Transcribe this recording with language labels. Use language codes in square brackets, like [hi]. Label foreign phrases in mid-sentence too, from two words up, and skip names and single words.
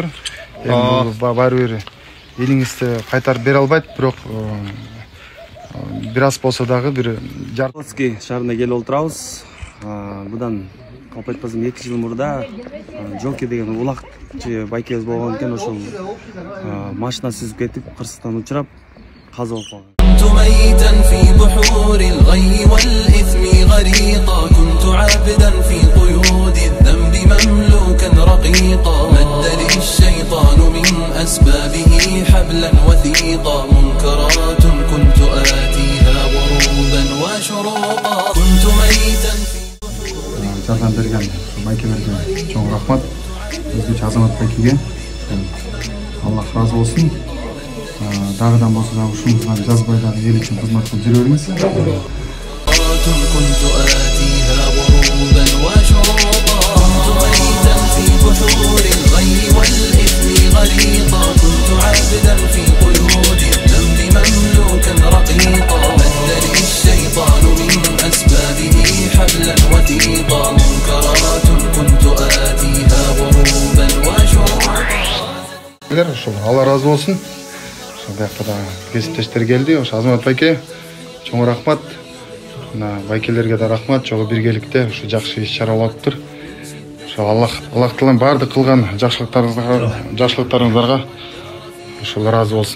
[ky] Эми баары бир элиңизди кайтарып бере албайт, бирок бир аз болсо дагы бир Беловодский шаарына келип отурабыз. Будан калп айтпасам 2 жыл мурда Жолки деген улакчы байкебиз болгон экен, ошол машина сүзүп кетип, кырсыктан учурап каза болуп калган. [ar] كنت ميتا في بحور الغي والإثم غريقا كنت عابدا في قيود الذنب مملوكا رقيقا مد لي الشيطان من أسبابه حبلا وثيقا منكرات كنت آتيها غروبا وشروقا كنت ميتا في [ky] жардам берген байкелерге чоң рахмат. Өзгөчө Азамат байкеге Аллах разы болсун. Дагыдан болсо дагы ушуңузга жазбай дагы эл үчүн кызмат кылып жүрө бериңиз. [ar] كنت آتيها غروبا وشروقا كنت ميتا في بحور الغي والإثم غريقا كنت عابدا في قيود الذنب مملوكا رقيقا مد لي الشيطان من أسبابه حبلا وثيقا منكرات كنت آتيها غروبا وشروقا. [ky] Алла разы болсун. Биякта да кесиптештер келди. Ошо Азамат байке чоң рахмат. Мына байкелерге да рахмат. Жогу биргеликте ушу жакшы иш чара болуптур. Ошо Аллах Таалам баардык кылган жакшылыктарыңыздарга ошол разы болсун.